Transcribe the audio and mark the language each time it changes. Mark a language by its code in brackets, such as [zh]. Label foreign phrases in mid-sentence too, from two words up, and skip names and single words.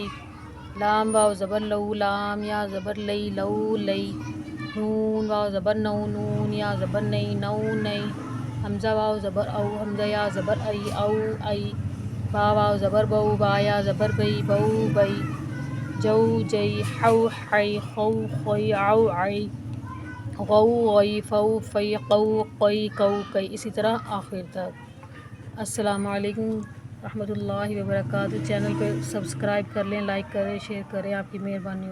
[ur] لام واو زبر لو، لام یا زبر لئی، لو لئی۔ نون واو زبر نو، نون یا زبر نئی، نو نئی۔ حمزہ واو زبر او، حمزہ یا زبر ای، او ای۔ با واو زبر بو، با یا زبر بئی، بو بئی۔ جو جئی حو حی خو خوئی عو عی غو غی فو فی قو قی کو کئی، اسی طرح آخر تک۔ [ar] السلام علیکم رحمۃ اللہ وبرکاتہ۔ [ur] چینل پہ سبسکرائب کر لیں، لائک کریں، شیئر کریں، آپ کی مہربانی ہو۔